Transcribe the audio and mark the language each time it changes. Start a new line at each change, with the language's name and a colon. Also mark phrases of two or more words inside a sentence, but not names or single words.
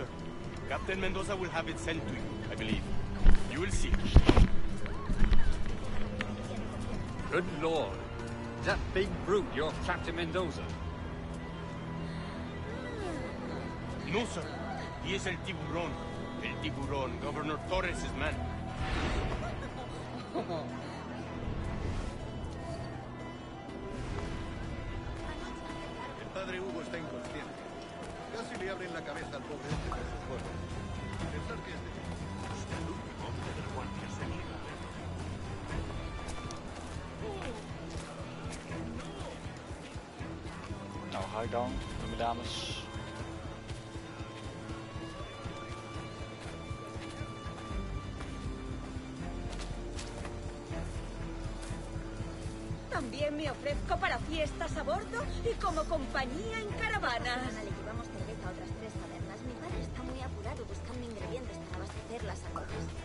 English: Captain Mendoza will have it sent to you, I believe. You will see. Good Lord. Is that big brute your Captain Mendoza? No, sir. He is El Tiburon. El Tiburon, Governor Torres' man.
Spanish: El padre Hugo está inconsciente. Casi le abren la cabeza al pobre hombre con sus juegos. Pensar que este... El último hombre de la Guardia Civil.
Dutch: Nou, ga ik dan, mijn dames.
Spanish: También me ofrezco para fiestas a bordo y como compañía en caravana. Ana, le llevamos cerveza a otras 3 tabernas. Mi padre está muy apurado buscando ingredientes para abastecer las aguas.